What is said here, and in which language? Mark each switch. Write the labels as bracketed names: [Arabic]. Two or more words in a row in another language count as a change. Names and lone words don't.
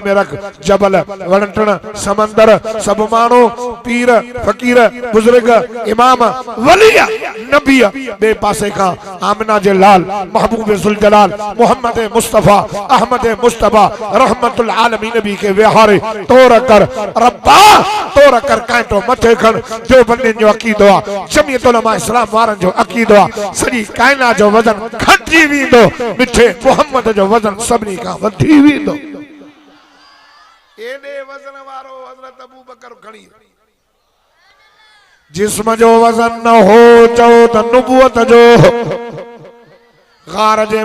[Sindhi] में रख जबल वणटण समंदर सभु माण्हू पीर फ़कीर बुज़ुर्ग इमाम वली नबी ॿिए पासे खां आमिना जे लाल महबूब ज़ुल जलाल मोहम्मद मुस्तफ़ा अहमद मुस्तफ़ा रहमतुल आलमीन के विहारे तोर कर रब्बा तोर कर कांटो मथे खण जो बंदे जो अकीदो आ जमीयत उलमा इस्लाम वारन जो अकीदो आ सॼी कायनात जो वजन घटिजी वेंदो मिठे मोहम्मद जो वजन सभिनी खां वधी वेंदो। एॾे वजन वारो हज़रत अबू बकर खणी जिस्म जो वजन न हो चओ त नबूवत जो गार जे